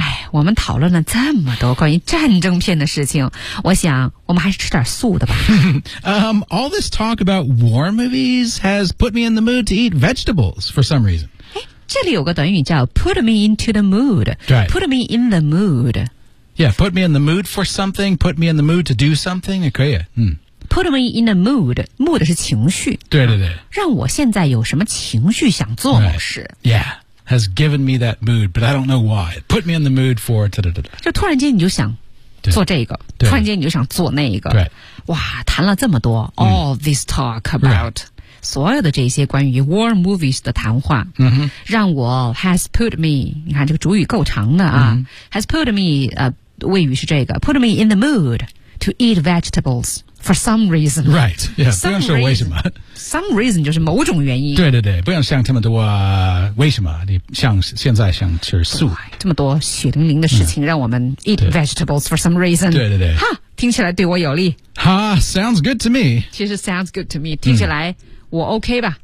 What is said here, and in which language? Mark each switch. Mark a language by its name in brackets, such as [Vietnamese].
[Chinese] 我们讨论了这么多关于战争片的事情，我想我们还是吃点素的吧。 [English] all this talk about war movies has put me in the mood to eat vegetables for some reason. [Chinese] 这里有个短语叫 [English] put me into the mood. Right. Put me in the mood. Yeah, put me in the mood for something, put me in the mood to do something, [Chinese] 也可以。 [English] Put me in the mood. Mood [Chinese] 是情绪。对对对。让我现在有什么情绪想做某事。 [English] Right. Yeah. Has given me that mood, but I don't know why. It put me in the mood for. [Chinese] 就突然间你就想做这个，突然间你就想做那个。哇，谈了这么多 ， [English] all this talk about、 [Chinese] 所有的这些关于 war movies 的谈话，让我 has put me. 你看这个主语够长的啊、，has put me. 谓语是这个 [English] put me in the mood to eat vegetables. For some reason. [Chinese] Right. Yeah, 不用说为什么。 Some reason 就是某种原因。对对对不用想这么多、为什么你像现在想吃素。这么多血淋淋的事情让我们 [English] eat vegetables for some reason. [Chinese] 对对对。哈听起来对我有利。 [English] 哈 sounds good to me. [Chinese] 其实 [English] sounds good to me. [Chinese] 听起来我 OK 吧。